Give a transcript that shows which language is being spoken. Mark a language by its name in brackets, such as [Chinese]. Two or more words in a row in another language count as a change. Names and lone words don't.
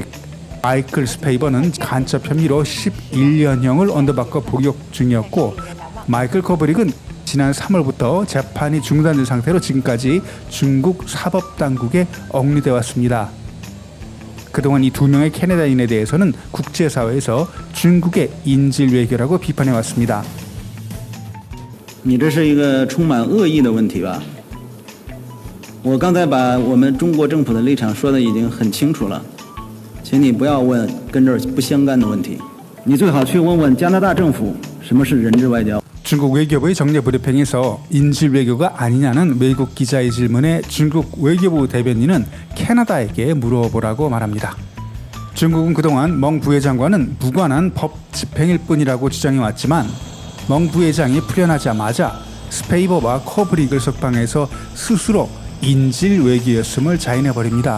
[Korean] 마이클 스페이버는 간첩 혐의로 11년형을 언더받고 복역 중이었고 마이클 커브릭은 지난 3월부터 재판이 중단된 상태로 지금까지 중국 사법당국에 억류돼 왔습니다. 그동안 이 2명의 캐나다인에 대해서는 국제사회에서 중국의 인질 외교라고 비판해 왔습니다. [Chinese] 你这是一个充满恶意的问题吧？我刚才把我们中国政府的立场说的已经很清楚了，请你不要问跟这儿不相干的问题。你最好去问问加拿大政府什么是人质外交。 [Korean] 중국 외교부의 정례 브리핑에서 인질 외교가 아니냐는 외국 기자의 질문에 중국 외교부 대변인은 캐나다에게 물어보라고 말합니다. 중국은 그동안 멍 부회장과는 무관한 법 집행일 뿐이라고 주장해왔지만 멍 부회장이 풀려나자마자 스페이버와 커브릭을 석방해서 스스로 인질 외교였음을 자인해버립니다.